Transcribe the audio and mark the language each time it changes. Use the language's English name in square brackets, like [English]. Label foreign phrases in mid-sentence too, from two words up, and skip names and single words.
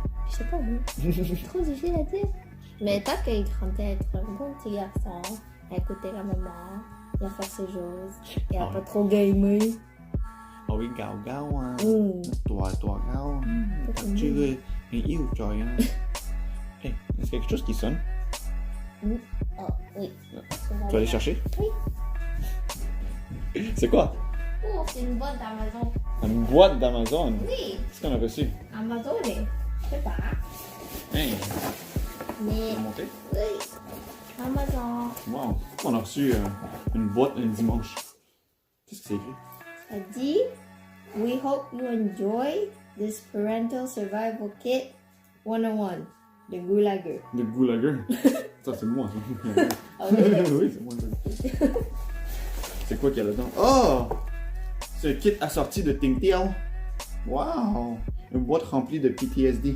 [French] Je sais pas, moi. Trop difficile à dire. Mais tant qu'il grandit à être un bon petit garçon, à écouter la maman, à faire ses choses, et à pas trop gamer. Ah oui, gao gao à. Toi gao. Tu veux un [Vietnamese] yêu trời [French] hein? Hey, est-ce quelque chose qui sonne? Ah oui. Tu vas aller chercher? Oui. C'est quoi? Oh, c'est une boîte d'Amazon. Une boîte d'Amazon? Oui. Qu'est-ce qu'on a reçu? Amazon, je sais pas. Hey, Mais. on monter? Oui. Amazon. Wow. On a reçu une boîte un dimanche. Qu'est-ce que c'est écrit? Ça dit, [English] we hope you enjoy this parental survival kit 101 de Goulager. [French] De Goulager? Ça, c'est moi, ça. Ah oui? Oui, c'est moi. C'est quoi qu'il y a là-dedans? Oh! C'est un kit assorti de Tingtiao. Wow! Une boîte remplie de PTSD.